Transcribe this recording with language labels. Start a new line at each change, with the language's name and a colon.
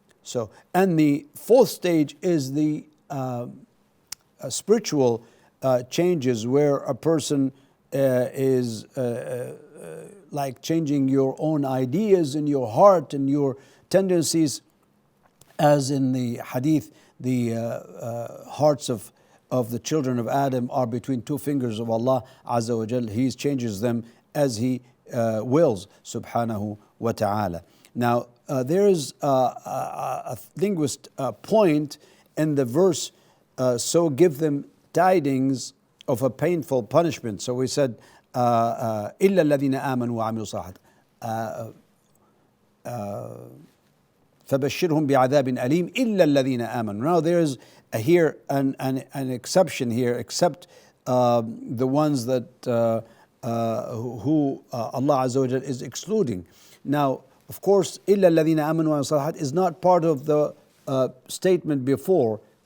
English: So, and the fourth stage is the spiritual changes, where a person is like changing your own ideas in your heart and your tendencies, as in the hadith, the hearts of the children of Adam are between two fingers of Allah Azza wa Jal. He changes them as He wills, subhanahu wa ta'ala. Now, there is a linguist point in the verse, so give them tidings of a painful punishment. So we said,
Arabic: إِلَّا الَّذِينَ آمَنُوا وَعَمِلُوا الصَّالِحَاتِ فَبَشِّرْهُمْ بِعَذَابٍ أَلِيمٍ إِلَّا الَّذِينَ آمَنُوا.
English: Now there is here an exception here, except the ones that who Allah Azza wa Jal is excluding. Now, of course,
Arabic: إِلَّا الَّذِينَ آمَنُوا وَعَمِلُوا الصَّالِحَاتِ
English: is not part of the statement before.